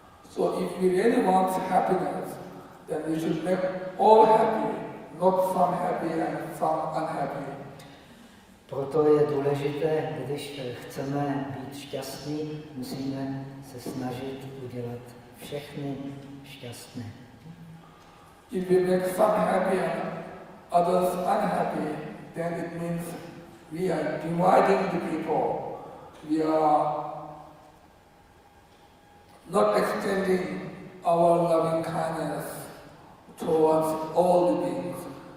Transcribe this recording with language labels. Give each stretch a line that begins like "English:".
English: So if we really want happiness, then we should make all happy, not some happy and some unhappy.
Czech: Proto je důležité, když chceme být šťastní, musíme se snažit udělat všechny šťastné.
English: If we make some happy and others unhappy, then it means we are dividing the people. We are not extending our loving kindness towards all the beings.